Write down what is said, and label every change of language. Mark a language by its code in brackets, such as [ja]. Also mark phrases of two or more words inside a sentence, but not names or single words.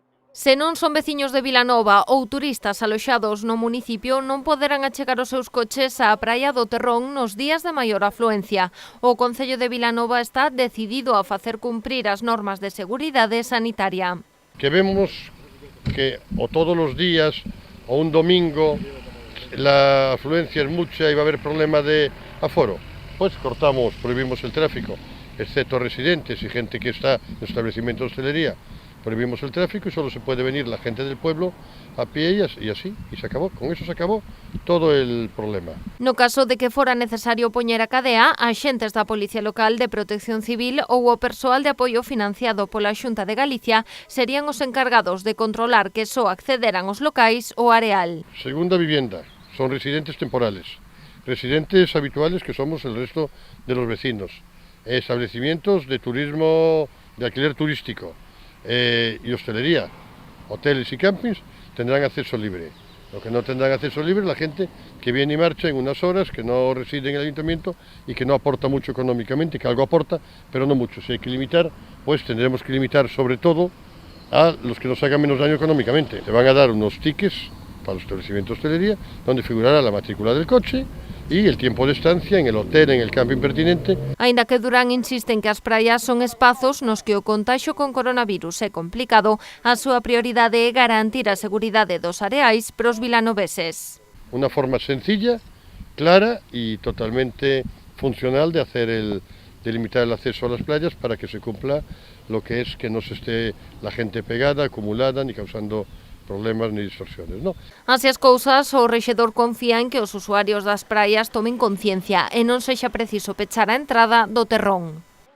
[gl] Se non son veciños de Vilanova ou turistas aloxados no municipio, non poderán achegar os seus coches á praia do Terrón nos días de maior afluencia. O Concello de Vilanova está decidido a facer cumprir as normas de seguridade sanitaria. Que vemos que o todos os días [es] o un domingo la afluencia es mucha y va a haber problema de aforo, pues cortamos, prohibimos el tráfico, excepto residentes y gente que está en establecimiento de hostelería. Prohibimos el tráfico y solo se puede venir la gente del pueblo a pie y así, y se acabó. Con eso se acabó todo el problema. [gl] No caso de que fora necesario poñer a cadea, axentes da Policía Local de Protección Civil ou o persoal de apoio financiado pola Xunta de Galicia serían os encargados de controlar que só accederan os locais ao areal. [es] Segunda vivienda, son residentes temporales, residentes habituales que somos el resto de los vecinos, establecimientos de turismo, de alquiler turístico, y hostelería, hoteles y campings tendrán acceso libre. Lo que no tendrán acceso libre la gente que viene y marcha en unas horas, que no reside en el ayuntamiento y que no aporta mucho económicamente, que algo aporta, pero no mucho. Si hay que limitar, pues tendremos que limitar sobre todo a los que nos hagan menos daño económicamente. Se van a dar unos tickets para los establecimientos de hostelería, donde figurará la matrícula del coche y el tiempo de estancia en el hotel, en el camping pertinente. [gl] Aínda que Durán insiste en que as praias son espazos nos que o contaxio con coronavirus é complicado, a súa prioridade é garantir a seguridade dos areais pros vilanoveses. [es] Una forma sencilla, clara y totalmente funcional de limitar el acceso a las playas para que se cumpla lo que es que no se esté la gente pegada, acumulada ni causando problemas ni distorsiones, ¿no? [gl] Así as cousas, o rexedor confía en que os usuarios das praias tomen conciencia e non sexa preciso pechar a entrada do Terrón.